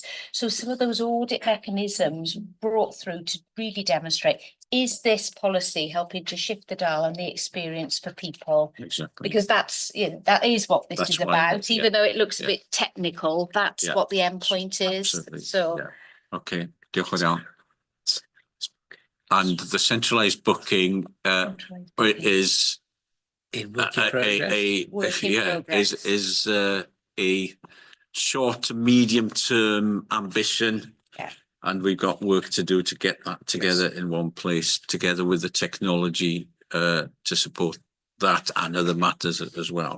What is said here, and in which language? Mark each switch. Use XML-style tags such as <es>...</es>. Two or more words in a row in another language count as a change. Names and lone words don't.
<en>So some of those audit mechanisms brought through to really demonstrate, is this policy helping to shift the dial on the experience for people? Exactly. Because that's, you know, that is what this is about. Even though it looks a bit technical, that's what the end point is. Absolutely. So</en> <cy>okay, diolch yn fawr.</cy> <en>And the centralised booking is in work in progress. Is a short to medium term ambition. And we've got work to do to get that together in one place, together with the technology to support that and other matters as well.</en>